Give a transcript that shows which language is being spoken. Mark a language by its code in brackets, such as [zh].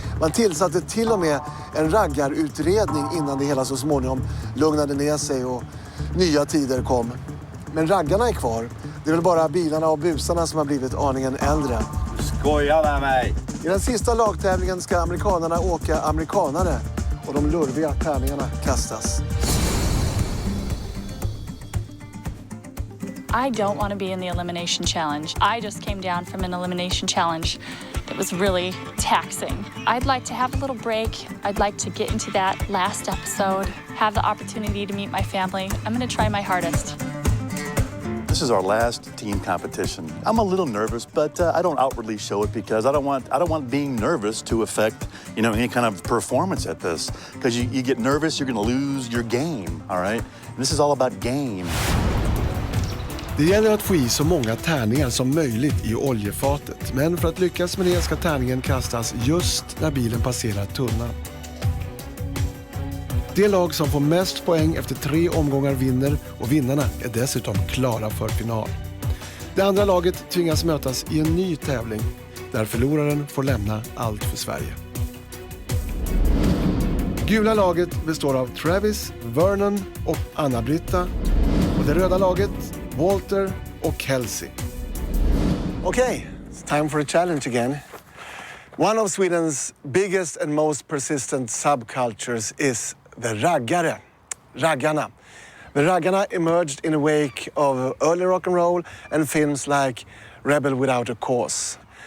[sv] Man tillsatte till och med en raggarutredning innan det hela så småningom lugnade ner sig och nya tider kom. Men raggarna är kvar. Det är väl bara bilarna och busarna som har blivit aningen äldre. Skoja med mig! I den sista lagtävlingen ska amerikanerna åka amerikanare och de lurviga tärningarna kastas. [en] I don't want to be in the elimination challenge. I just came down from an elimination challenge that was really taxing. I'd like to have a little break. I'd like to get into that last episode, have the opportunity to meet my family. I'm going to try my hardest. This is our last team competition. I'm a little nervous, but I don't outwardly show it because I don't want being nervous to affect, any kind of performance at this. Because you get nervous, you're going to lose your game, all right? And this is all about game. [sv] Det gäller att få i så många tärningar som möjligt i oljefatet. Men för att lyckas med det ska tärningen kastas just när bilen passerar tunnan. Det lag som får mest poäng efter 3 omgångar vinner och vinnarna är dessutom klara för final. Det andra laget tvingas mötas i en ny tävling där förloraren får lämna allt för Sverige. Gula laget består av Travis, Vernon och Anna-Britta och det röda laget Walter och Kelsey. [en] Okay, it's time for a challenge again. One of Sweden's biggest and most persistent subcultures is the raggare, raggarna. The raggarna emerged in the wake of early rock and roll and films like Rebel Without a Cause.